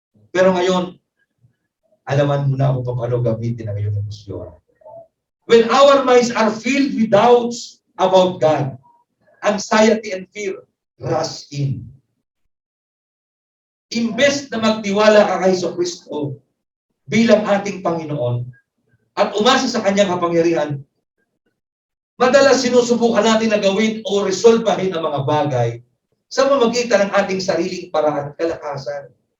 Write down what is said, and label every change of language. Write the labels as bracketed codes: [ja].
[tl] Pero ngayon, alaman mo na kung paano gamitin ang iyong emosyon. [en] When our minds are filled with doubts about God, anxiety and fear rush in. [tl] Imbes na magtiwala ka kay Kristo bilang ating Panginoon at umasa sa kanyang kapangyarihan, madalas sinusubukan natin na gawin o resolbahin ang mga bagay sa pamamagitan ng ating sariling paraan at kalakasan.